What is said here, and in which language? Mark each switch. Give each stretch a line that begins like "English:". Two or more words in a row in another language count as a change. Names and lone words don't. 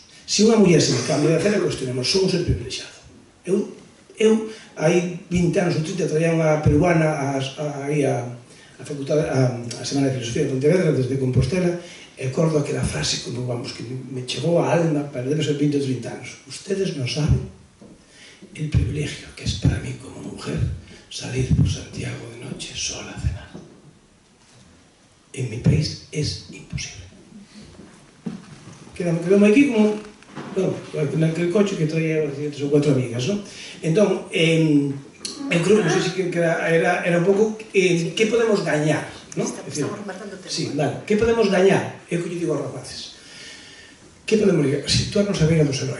Galician: Se unha muller se me cambia de acera, cuestionemos, somos el privilexiado. Eu, hai 20 anos ou 30, traía unha peruana aí a facultade, a Semana de Filosofía de Pontevedra, desde Compostela, e acordo aquela frase como, vamos, que me chegou a alma, para debe ser 20 ou 30 anos.
Spanish: Ustedes non saben el privilegio que es para mí como mujer salir por Santiago de noche sola a cenar. En mi país es imposible.
Galician: Quedamos aquí como, bueno, naquele coche que traía 3 ou 4 amigas, non? Entón, eu creo, non sei se era un pouco, que podemos gañar, non? Estamos rematando o tempo. Sí, vale, que podemos gañar? Eu que lle digo aos rapaces. Que podemos situarnos a ver a dos heróis.